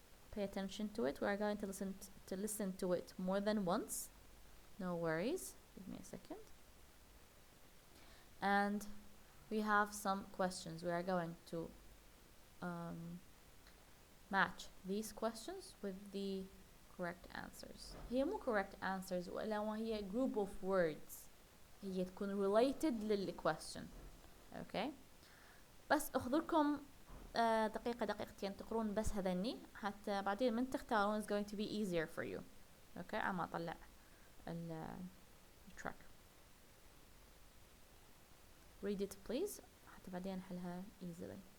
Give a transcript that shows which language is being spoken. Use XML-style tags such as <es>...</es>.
<en>Pay attention to it. We are going to listen to it more than once. No worries. Give me a second. And we have some questions. We are going to match these questions with the correct answers.</en> <ar>هي مو</ar> <en>correct answers</en> <ar>وإنما هي</ar> <en>group of words.</en> <ar>هي تكون related للquestion.</ar> <en>Okay.</en> <ar>بس أخذلكم دقيقة دقيقتين تقرون بس هذني حتى بعدين من تختارون</ar> <en>is going to be easier for you. Okay.</en> <ar>عم أطلع track.</ar> <en>Read it please</en> <ar>حتى بعدين نحلها</ar> <en>easily.</en>